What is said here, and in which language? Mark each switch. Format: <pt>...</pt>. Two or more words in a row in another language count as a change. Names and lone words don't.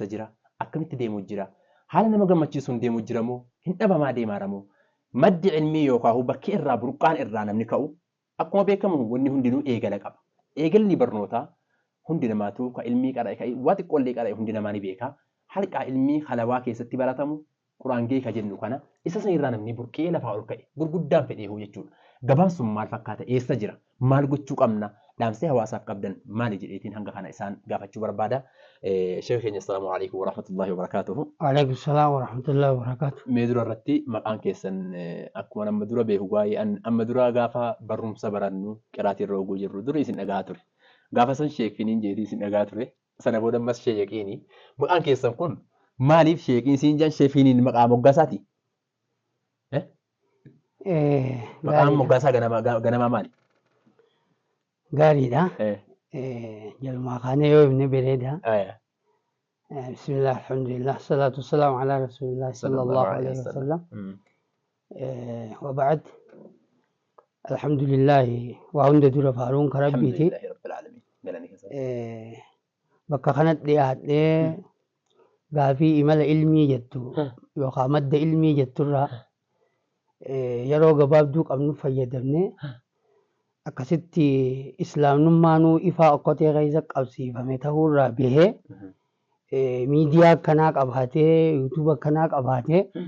<om>jira akkamitti deemuu jira haala nama gammachiisuun deemuu jira moo hin dhabamaa deemaara moo maddi ilmii yookaan bakki irraa burqaan irraa namni ka'u akkuma beekamu wanni hundinuu eegala qaba eegalli barnootaa hundi namaatu ka ilmii qara'e waa xiqqoollee qara'e hundi namaa ni beeka halqaa ilmii halawaa keessatti baratamu quraangee ka jennu kana isa san irraa namni burqee lafaa ol ka'e gurguddaan fedheehu jechuudha. Gabaan sun maal fakkaata eessa jira maal gochuu qabna dhaamsee hawaasaaf qabdan maali jedheetiin hanga kana isaan gaafachuu barbaada. Sheekh keenya</om> <ar>السلام عليكم ورحمة الله وبركاته. وعليكم السلام ورحمة الله وبركاته.</ar> <om>Mee dura irratti maqaan keessan akkuma nama dura beeku waa'ee amma dura gaafa barumsa barannu qiraatii irra oguu jirru dura isin dhagaa ture. Gaafa san sheekiniin jeetii isin dhagaa ture sana booda ammas sheekiini maqaan keessan kun maaliif sheekiin isin jan sheekiniin maqaa moggaasaati? Maqaan moggaasaa ganamaa maali? Gaariidha. Jalmaa kaanee yoo himne bareeda.</om> <ar>بسم الله الحمد لله الصلاة والسلام على رسول الله صلى الله عليه وسلم. وبعد الحمد لله</ar> <om>waa hunda dura faaruun ka rabbiiti. Bakka kanatti dhiyaadhee gaafii imala ilmii jettu yookaan madda ilmii jetturraa yeroo gabaabduu qabnu fayyadamne akkasitti islaamnummaanuu ifaa okkotee keessa qabsiifame ta'uurraa bahee miidiyaa akkanaa qabaatee yuutuuba akkanaa qabaatee</om>